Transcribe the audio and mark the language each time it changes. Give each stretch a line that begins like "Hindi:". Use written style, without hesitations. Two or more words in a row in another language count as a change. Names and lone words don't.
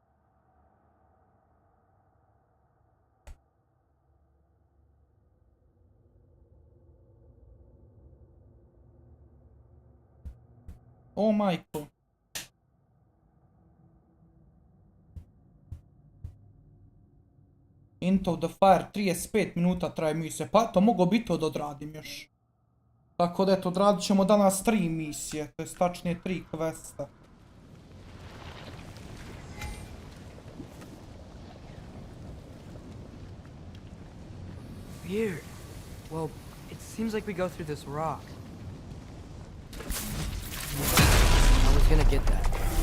Bosnian: O majko. Into the Fire, 35 minuta traje misija, pa to mogu biti da odradim još. Tako da eto, odradit ćemo danas 3 misije, to je tačnije 3 questa.
English: Weird. Well, it seems like we go through this rock. I was gonna get that.